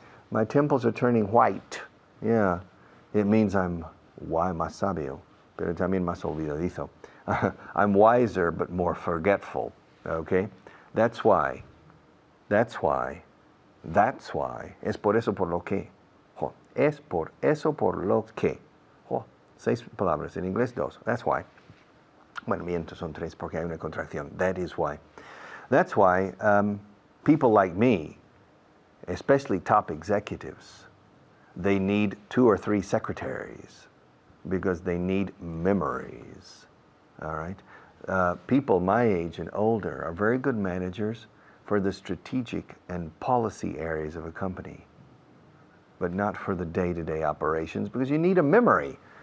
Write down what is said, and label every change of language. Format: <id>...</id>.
<en>My temples are turning white. Yeah. It means I'm</en> <es>más sabio, pero también más olvidadizo.</es> <en>I'm wiser but more forgetful. Okay? That's why.</en> <es>Es por eso por lo que. Es por eso por lo que. 6 palabras, en inglés 2.</es> <en>That's why.</en> <es>Bueno, miento, son 3 porque hay una contracción.</es> <en>That is why. That's why people like me, especially top executives, they need 2 or 3 secretaries because they need memories. All right? People my age and older are very good managers for the strategic and policy areas of a company, but not for the day-to-day operations because you need a memory.</en>